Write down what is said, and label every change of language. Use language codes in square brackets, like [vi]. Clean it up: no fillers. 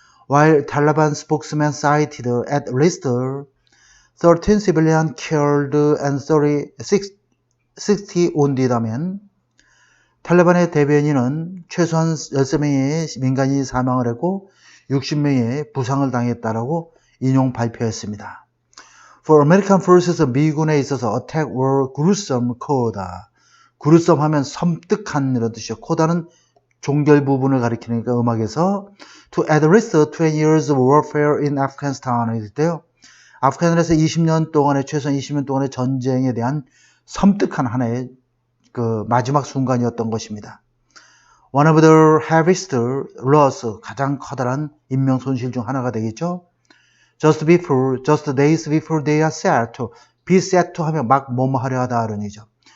[en] While Taliban spokesman cited at least 13 civilian killed and 60 wounded [ko] 하면 탈레반의 대변인은 최소한 13명의 민간인이 사망을 했고 60명의 부상을 당했다라고 인용 발표했습니다. [en] For American forces, [ko] 미군에 있어서 [en] attack were gruesome coda. [ko] gruesome 하면 섬뜩한 이런 뜻이죠. coda는 종결 부분을 가리키니까 음악에서 [en] to at least 20 years of warfare in Afghanistan [ko] 일 때요. 아프간에서 20년 동안의 최소한 20년 동안의 전쟁에 대한 섬뜩한 하나의 그 마지막 순간이었던 것입니다. [en] One of the heaviest loss, [ko] 가장 커다란 인명 손실 중 하나가 되겠죠. [en] Just days before they are set to, be set to [ko] 하면 막 뭐뭐 하려 하다 그런 얘기죠.